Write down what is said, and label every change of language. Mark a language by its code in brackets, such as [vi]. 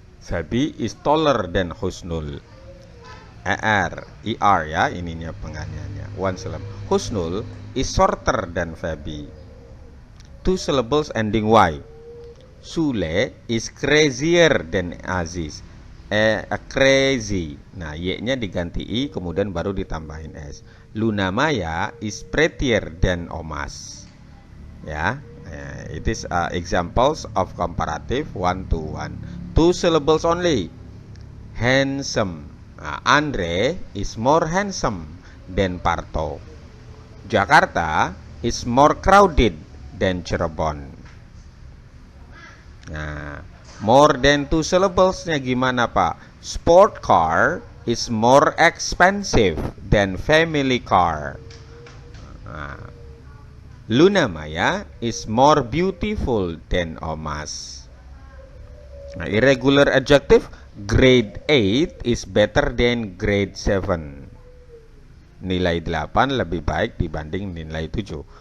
[en] Feby is taller than Husnul. [id] ER ya, ininya penggantiannya. [en] One syllable. Husnul is shorter than Feby. Two syllables ending Y. Sule is crazier than Aziz. Crazy. [id] Nah, Y-nya diganti I, kemudian baru ditambahin S. [en] Luna Maya is prettier than Omas. Ya, it is examples of comparative 1 to 1. Two syllables only. Handsome. Andre is more handsome than Parto. Jakarta is more crowded than Cirebon. Nah, more than two syllables-nya [id] gimana, Pak? [en] Sport car is more expensive than family car. Nah, Luna Maya is more beautiful than Omas. Nah, irregular adjective, grade 8 is better than grade 7. [id] Nilai 8 lebih baik dibanding nilai 7.